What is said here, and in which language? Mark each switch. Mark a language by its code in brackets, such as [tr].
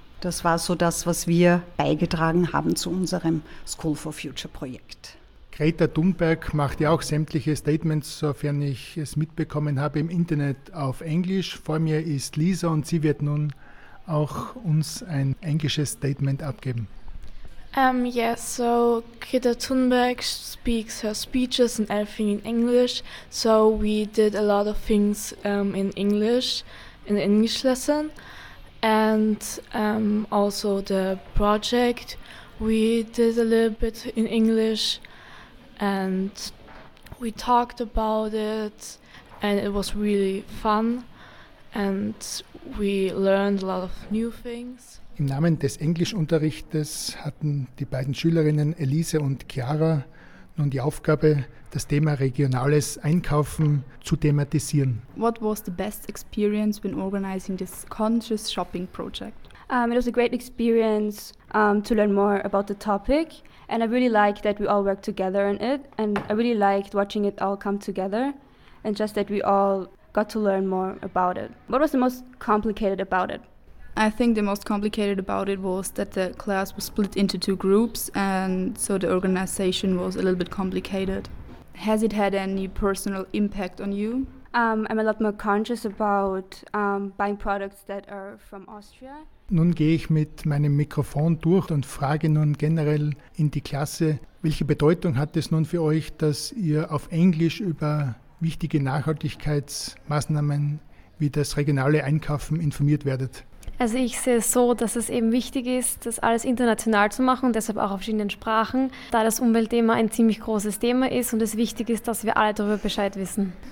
[de] Das war so das, was wir beigetragen haben zu unserem School for Future Projekt. Greta Thunberg macht ja auch sämtliche Statements, sofern ich es mitbekommen habe, im Internet auf Englisch. Vor mir ist Lisa und sie wird nun auch uns ein englisches Statement abgeben. [en] So Greta Thunberg speaks her speeches and everything in English. So we did a lot of things in English, in the English lesson. And also the project, we did a little bit in English. And we talked about it and it was really fun and we learned a lot of new things. [de] Im Namen des Englischunterrichtes hatten die beiden Schülerinnen Elise und Chiara nun die Aufgabe, das Thema regionales Einkaufen zu thematisieren. [en] What was the best experience when organizing this conscious shopping project? It was a great experience to learn more about the topic and I really liked that we all worked together on it and I really liked watching it all come together and just that we all got to learn more about it. What was the most complicated about it? I think the most complicated about it was that the class was split into two groups and so the organization was a little bit complicated. Has it had any personal impact on you? I'm a lot more conscious about buying products that are from Austria. [de] Nun gehe ich mit meinem Mikrofon durch und frage nun generell in die Klasse, welche Bedeutung hat es nun für euch, dass ihr auf Englisch über wichtige Nachhaltigkeitsmaßnahmen wie das regionale Einkaufen informiert werdet? Also ich sehe es so, dass es eben wichtig ist, das alles international zu machen, deshalb auch auf verschiedenen Sprachen, da das Umweltthema ein ziemlich großes Thema ist und es wichtig ist, dass wir alle darüber Bescheid wissen.